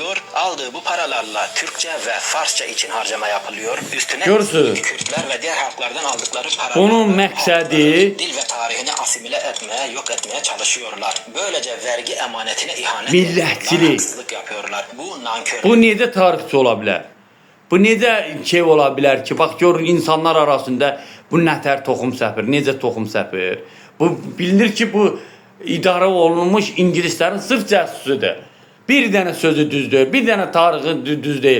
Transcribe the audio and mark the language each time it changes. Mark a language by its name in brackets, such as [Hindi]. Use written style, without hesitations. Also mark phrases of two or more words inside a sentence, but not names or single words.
[Turkish] Aldığı bu paralarla Türkçe ve Farsça için harcama yapılıyor. Üstüne Kürtler ve diğer halklardan aldıkları paralarla [Azerbaijani] onun məqsədi [Turkish] dil ve tarihini asimile etmeye, yok etmeye çalışıyorlar. Böylece vergi emanetine ihanet [Azerbaijani] millətçilik. [Turkish] haksızlık yapıyorlar. Bu nankör. [Azerbaijani] Bu necə tarixçi ola bilər? Bu necə şey ola bilər ki, bax görün insanlar arasında bu nətər toxum səpir, necə toxum səpir. Bu bilinir ki, bu idarə olunmuş İngilislərin sırf cəssusudur. Bir dənə sözü düzdür, bir dənə tarixi düz deyil.